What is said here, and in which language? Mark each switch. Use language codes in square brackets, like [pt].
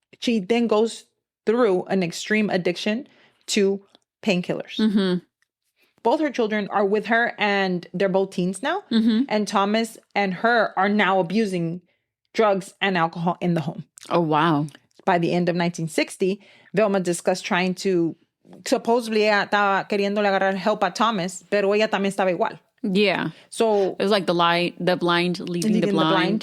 [en] She then goes through an extreme addiction to painkillers. Both her children are with her, and they're both teens now. And Thomas and her are now abusing drugs and alcohol in the home. Oh, wow. By the end of 1960, Velma discussed trying to... Supposedly, [es] ella estaba queriéndole agarrar [en] help [es] a Thomas, pero ella también estaba igual. [en] Yeah. So it was like the blind leading the blind.